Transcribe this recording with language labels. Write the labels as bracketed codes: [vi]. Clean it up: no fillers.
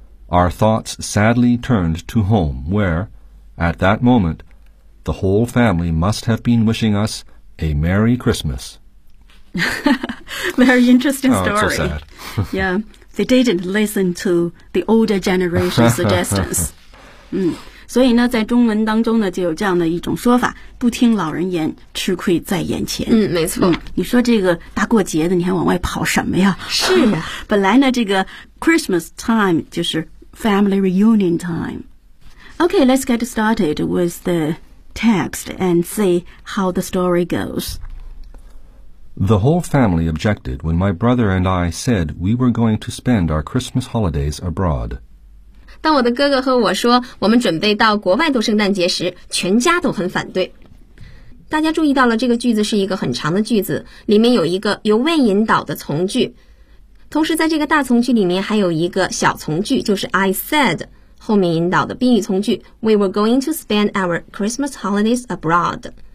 [en] Our thoughts sadly turned to home, where, at that moment, the whole family must have been wishing us a Merry Christmas. Very interesting story. Oh, it's so sad. Yeah. They didn't listen to the older generation's suggestions. [zh] 所以呢，在中文当中呢，就有这样的一种说法：不听老人言，吃亏在眼前。嗯，没错。你说这个大过节的，你还往外跑什么呀？是啊。本来呢，这个 [en] Christmas time [zh] 就是 [en] family reunion time. Okay, let's get started with the text and see how the story goes. The whole family objected when my brother and I said we were going to spend our Christmas holidays abroad. [zh] 当我的哥哥和我说我们准备到国外度圣诞节时，全家都很反对。大家注意到了这个句子是一个很长的句子，里面有一个由 when 引导的从句，同时在这个大从句里面还有一个小从句，就是 [en] I said [zh] 后面引导的宾语从句 [en] We were going to spend our Christmas holidays abroad.